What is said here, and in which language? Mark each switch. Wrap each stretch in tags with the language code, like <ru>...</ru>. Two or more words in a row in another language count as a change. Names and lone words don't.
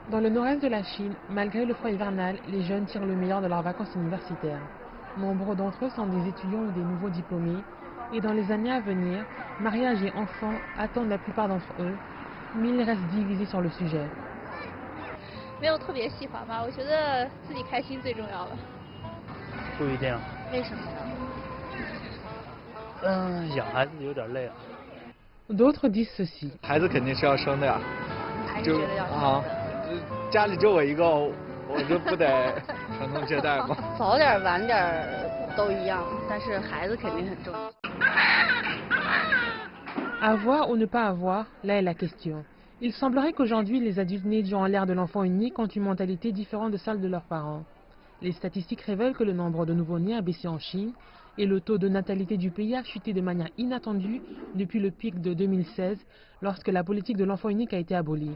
<fr>Dans le nord-est de la Chine, malgré le froid hivernal, les jeunes tirent le meilleur de leurs vacances universitaires. Nombre d'entre eux sont des étudiants ou des nouveaux diplômés, et dans les années à venir, mariage et enfants attendent la plupart d'entre eux, mais ils restent divisés sur le sujet.</fr> <zh>没有特别喜欢吧，我觉得自己开心最重要了。不一定。为什么呢？养孩子有点累啊。</zh> <fr>D'autres disent ceci.</fr> <zh>孩子肯定是要生的呀。还是觉得要生的。家里就我一个，我就不得传宗接代吗？早点晚点都一样，但是孩子肯定很重要。</zh> <fr>Avoir ou ne pas avoir, là est la question. Il semblerait qu'aujourd'hui, les adultes nés durant l'ère de l'enfant unique ont une mentalité différente de celle de leurs parents. Les statistiques révèlent que le nombre de nouveau-nés a baissé en Chine et le taux de natalité du pays a chuté de manière inattendue depuis le pic de 2016, lorsque la politique de l'enfant unique a été abolie.</fr>